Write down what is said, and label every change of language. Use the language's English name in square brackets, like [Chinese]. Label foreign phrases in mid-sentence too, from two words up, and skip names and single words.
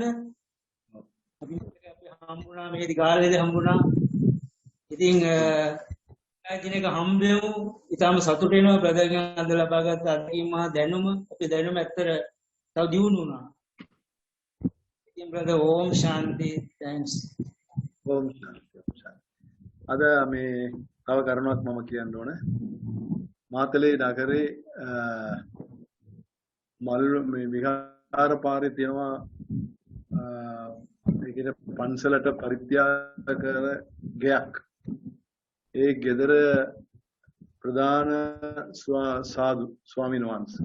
[Sinhala] අපි හම්බුණා මේකේ ගාල්ලේදී හම්බුණා. ඉතින් දිනක හම්බෙමු. ඉතාම සතුටු වෙනවා බ්‍රදර්ගෙන් අද ලබාගත් අත්දැකීම් මහ දැනුම. අපේ දැනුම ඇත්තට තව දියුණු වුණා. ඉතින් බ්‍රදර් [Hindi] ओम शांति. [Sinhala] thanks. [Hindi] ओम शांति [Sinhala] අද මේ තව කරුණක් මම කියන්න ඕන. මාතලේ නගරේ මල් මේ විහාර පාරේ තියෙනවා ඒකේ පන්සලට පරිත්‍යාග කර ගෙයක්. ඒ ගෙදර ප්‍රධාන සාදු ස්වාමීන් වහන්සේ.